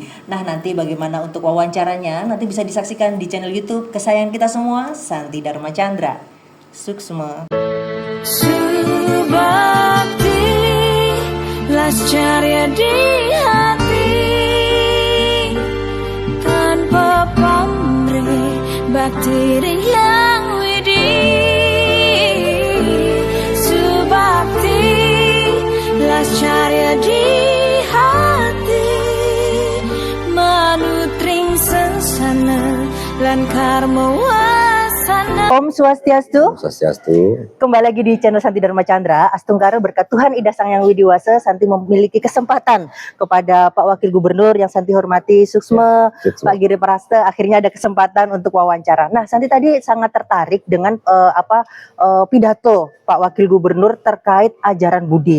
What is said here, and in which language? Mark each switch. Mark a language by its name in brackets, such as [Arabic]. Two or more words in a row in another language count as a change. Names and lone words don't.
[Indonesian] Nah, nanti bagaimana untuk wawancaranya nanti bisa disaksikan di channel YouTube kesayangan kita semua, Santi Dharma Chandra. Suksma. [Balinese] Subakti lascarya [Indonesian] di hati, tanpa pamrih [Balinese] bakti yang widi. Subakti lascarya [Indonesian] di hati, [Balinese] manutring sesana lan karma wasana. Om Swastiastu. Swastiastu. [Indonesian] Kembali lagi di channel Santi Dharma Chandra. Astungkara berkat Tuhan Ida Sang Yang Widiwasa, Santi memiliki kesempatan kepada Pak Wakil Gubernur yang Santi hormati, Suksma, Pak Giri Praste, akhirnya ada kesempatan untuk wawancara. Nah, Santi tadi sangat tertarik dengan pidato Pak Wakil Gubernur terkait ajaran budi.